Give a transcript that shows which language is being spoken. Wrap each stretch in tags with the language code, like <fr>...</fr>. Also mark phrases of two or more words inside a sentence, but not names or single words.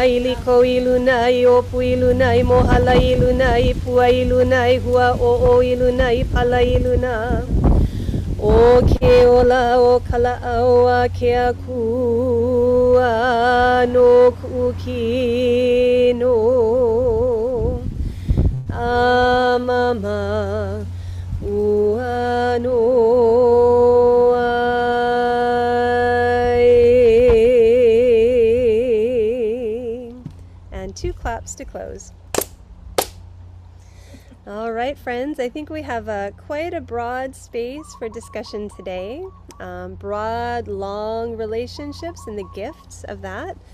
<haw>I liko iluna I opu iluna I mohala iluna I pua iluna I hua o iluna I pala iluna O ke ola o kala'aua ke akua no kukino Amama ua no ai.</haw> <en>And 2 claps to close. All right, friends, I think we have quite a broad space for discussion today. Broad, long relationships and the gifts of that.</en>